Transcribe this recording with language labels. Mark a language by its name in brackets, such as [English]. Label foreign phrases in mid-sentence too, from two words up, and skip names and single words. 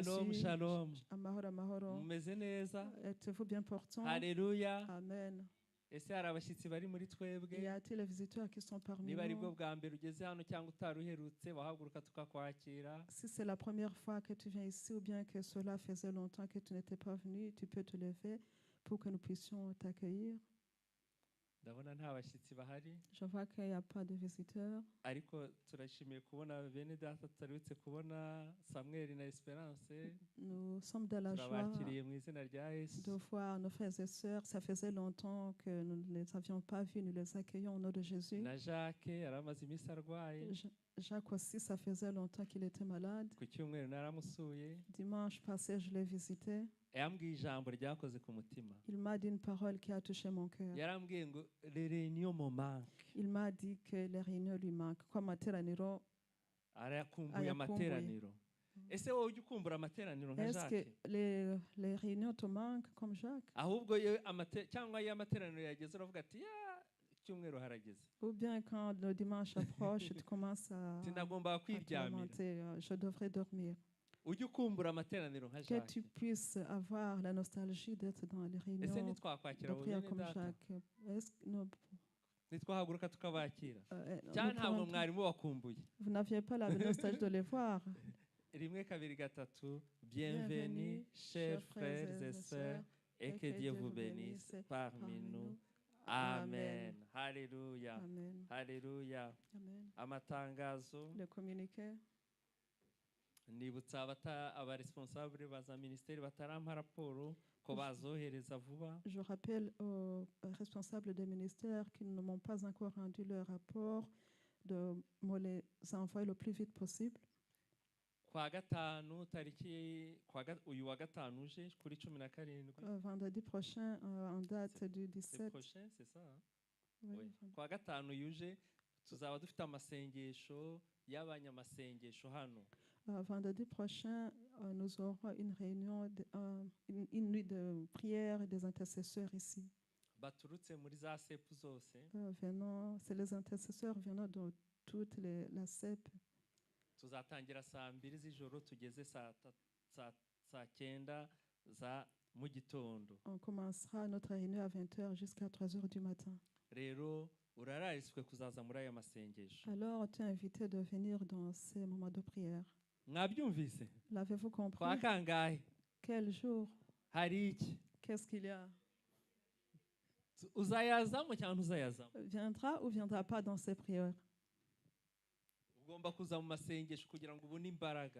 [Hebrew] Shalom, [French] Jésus. [Hebrew] shalom. [Kinyarwanda] Amahoro, amahoro. Mumeze neza? [French] Êtes-vous bien portant? [Kinyarwanda] Haleluya. Amen. Ese hari abashyitsi bari muri twebwe? [French] Y a-t-il les visiteurs qui sont parmi [Kinyarwanda] Niba ari bwo [French] nous? [Kinyarwanda] bwa mbere ugeze hano cyangwa utari uherutse wahaguruka tukakwakira. [French] Si c'est la première fois que tu viens ici ou bien que cela faisait longtemps que tu n'étais pas venu, tu peux te lever pour que nous puissions t'accueillir. [Kinyarwanda] Ndabona nta bashyitsi bahari, [French] Je vois qu'il n'y a pas de visiteurs, [Kinyarwanda] ariko turashimiye kubona bene data tutarutse kubona Samuel na Esperance. [French] nous sommes de la joie [Kinyarwanda] Turabakiriye mu izina rya Yesu. [French] de voir nos frères et sœurs. Ça faisait longtemps que nous ne les avions pas vus, nous les accueillons au nom de Jésus. [Kinyarwanda] Na Jacques yaramaze iminsi arwaye. [French] Jacques aussi, ça faisait longtemps qu'il était malade. [Kinyarwanda] Ku cyumweru naramusuye. [French] Dimanche passé, je l'ai visité. [Kinyarwanda] Yambwiye ijambo ryakoze ku mutima. [French] Il m'a dit une parole qui a touché mon cœur. [Kinyarwanda] Yarambwiye ngo [French] les réunions me manquent. Il m'a dit que les réunions lui manquent. [Kinyarwanda] Ko amateraniro Arayakumbuye amateraniro. Ese wowe ujya ukumbura amateraniro nka [French] Est-ce Jacques? que les réunions te manquent comme Jacques? [Kinyarwanda] Ahubwo cyangwa iyo amateraniro yageze uravuga ati ya icyumweru harageze. [French] Ou bien quand le dimanche approche, tu commences à [Kinyarwanda] Sinagomba [French] à [Kinyarwanda] kwiryamira. [French] tourmenter, je devrais dormir. [Kinyarwanda] ujye ukumbura amateraniro nka [French] Que [Kinyarwanda] Jacques. [French] tu puisses avoir la nostalgie d'être dans les [Kinyarwanda] Ese [French] réunions [Kinyarwanda] ntitwakwakira [French] de [Kinyarwanda] abo [French] prière [Kinyarwanda] bene [French] comme [Kinyarwanda] data? [French] Jacques. Est-ce que [Kinyarwanda] Ntitwahaguruka tukabakira [French] nous [Kinyarwanda] cyangwa ntabwo [French] pouvons- [Kinyarwanda] mwari mubakumbuye? [French] vous n'aviez pas la nostalgie de les voir? [Kinyarwanda] Rimwe kabiri gatatu. [French] Bienvenue chers frères et sœurs, et que Dieu vous bénisse parmi nous. Amen. Hallelujah. Amen. Hallelujah. Amen. [Kinyarwanda] Amatangazo. [French] Le communiqué. [Kinyarwanda] Nibutsa abaresponsable baza ministeri batarampa raporo ko bazohereza vuba. [French] Je rappelle aux responsables des ministères qui ne m'ont pas encore rendu leur rapport de me les envoyer le plus vite possible. [Kinyarwanda] Kwa gatanu tariki uyu wa gatanu uje kuri 17. [French] Vendredi prochain, en date du C'est 17. prochain, c'est ça? Hein? Oui, Oui. [Kinyarwanda] Kwa gatanu yuje tuzaba dufite amasengesho y'abanyamasengesho hano. [French] Vendredi prochain, nous aurons une réunion, une nuit de prière des intercesseurs ici. [Kinyarwanda] Baturutse muri za sepu zose. [French] C'est les intercesseurs venant de toute la CEP. [Kinyarwanda] Tuzatangira saa 2 z'ijoro tugeze saa 9 za mu gitondo. [French] On commencera notre réunion à 20h jusqu'à 3h du matin. [Kinyarwanda] Rero urarariswe kuzaza muri aya masengesho. [French] Alors, tu es invité de venir dans ces moments de prière. [Kinyarwanda] Mwabyumvise? [French] L'avez-vous compris? [Kinyarwanda] Kwa kangahe? [French] Quel jour? [Kinyarwanda] Hari iki? [French] Qu'est-ce qu'il y a? [Kinyarwanda] Uzayazamo cyangwa ntuzayazamo? [French] Viendra ou viendra pas dans ces prières? [Kinyarwanda] Ugomba kuza mu masengesho kugira ngo ubone imbaraga.